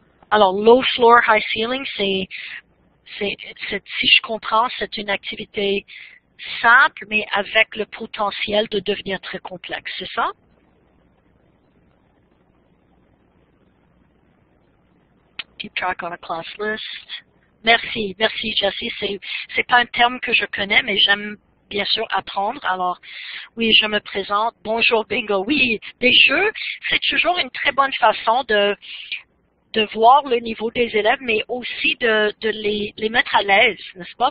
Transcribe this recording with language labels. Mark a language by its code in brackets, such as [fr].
[fr] Alors, [en] low floor, high ceiling, [fr] si je comprends, c'est une activité simple, mais avec le potentiel de devenir très complexe, c'est ça? [en] Keep track on a class list. [fr] Merci, Jessie. C'est pas un terme que je connais, mais j'aime bien sûr apprendre. Alors, oui, je me présente. Bonjour, bingo. Oui, des jeux, c'est toujours une très bonne façon de voir le niveau des élèves, mais aussi de les mettre à l'aise, n'est-ce pas?